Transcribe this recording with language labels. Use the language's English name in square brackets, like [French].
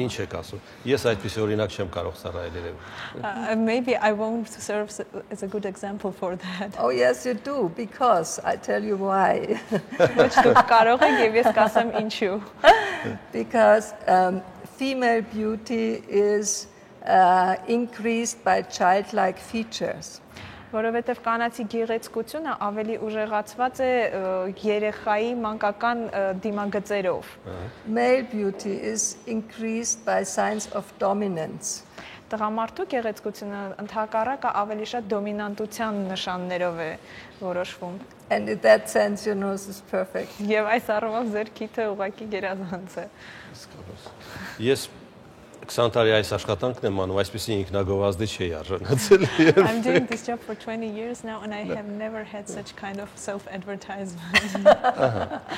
[Armenian] Ինչ եք ասում։ Ես այդպիսի օրինակ չեմ կարող ծառայել երևի։ [English] Maybe I won't serve as a good example for that. Oh yes, you do, because I tell you why. [Armenian] Կարող եք եւ ես կասեմ ինչու։ [English] Because female beauty is increased by childlike features. [Armenian] Որովհետև կանացի գեղեցկությունը ավելի ուժեղացված է երեխայի մանկական դիմագծերով։ [English] Male beauty is increased by signs of dominance. [Armenian] Տղամարդու գեղեցկությունը ընդհակառակը ավելի շատ դոմինանտության նշաններով է որոշվում։ [English] And in that sense your nose is perfect. [Armenian] Եվ այս առումով ձեր քիթը ուղղակի գերազանց է։ Ես 20 տարի այս աշխատանքն եմ անում, այսպեսի ինքնագովազդի չի արժանացել։ [English] I'm doing this job for 20 years now and I have never had such kind of self-advertisement.